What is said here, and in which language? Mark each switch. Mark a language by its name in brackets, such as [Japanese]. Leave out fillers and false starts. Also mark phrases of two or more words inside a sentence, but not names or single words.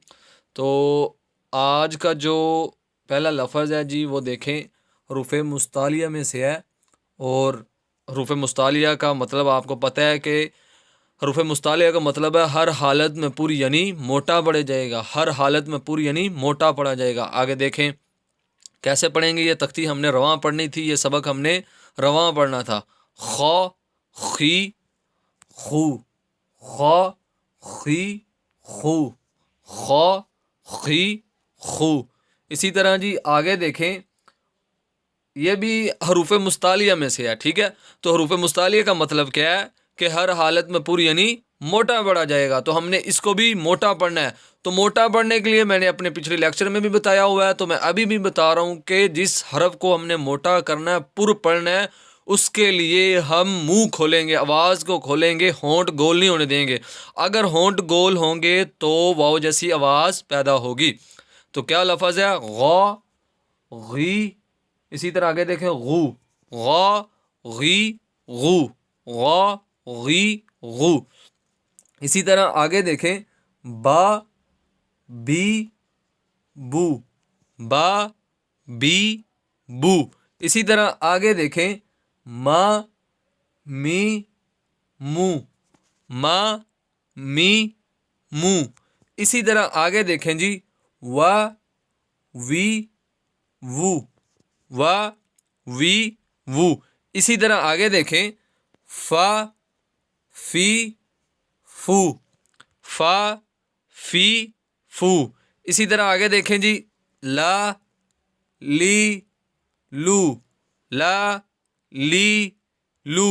[Urdu] تو آج کا جو پہلا لفظ ہے جی وہ دیکھیں، حروف مستعلیہ میں سے ہے، اور حروف مستعلیہ کا مطلب آپ کو پتہ ہے کہ حروف مستعلیہ کا مطلب ہے ہر حالت میں پوری یعنی موٹا پڑا جائے گا، ہر حالت میں پوری یعنی موٹا پڑا جائے گا۔ آگے دیکھیں کیسے پڑھیں گے، یہ تختی ہم نے رواں پڑھنی تھی، یہ سبق ہم نے رواں پڑھنا تھا۔ خو، خی، خو، خو، خی، خو، خو، خی، خو۔ اسی طرح جی آگے دیکھیں، یہ بھی حروف مستعلیہ میں سے ہے، ٹھیک ہے۔ تو حروف مستعلیہ کا مطلب کیا ہے کہ ہر حالت میں پوری یعنی موٹا پڑھا جائے گا، تو ہم نے اس کو بھی موٹا پڑھنا ہے۔ تو موٹا پڑھنے کے لیے میں نے اپنے پچھلے لیکچر میں بھی بتایا ہوا ہے، تو میں ابھی بھی بتا رہا ہوں کہ جس حرف کو ہم نے موٹا کرنا ہے، پر پڑھنا ہے، اس کے لیے ہم منہ کھولیں گے، آواز کو کھولیں گے، ہونٹ گول نہیں ہونے دیں گے۔ اگر ہونٹ گول ہوں گے تو واو جیسی آواز پیدا ہوگی۔ تو کیا لفظ ہے؟ غو، غی۔ اسی طرح آگے دیکھیں، غو، غو، غی، غو، غو، غی، غو۔ اسی طرح آگے دیکھیں، با، بی، بو، با، بی، بو۔ اسی طرح آگے دیکھیں، ما، می، مو، ما، می، مو۔ اسی طرح آگے دیکھیں جی، وا، وی، وو، وا، وی، وو۔ اسی طرح آگے دیکھیں، فا، فی، فو، فا، فی، فو۔ اسی طرح آگے دیکھیں جی، لا، لی، لو، لا، لی، لو۔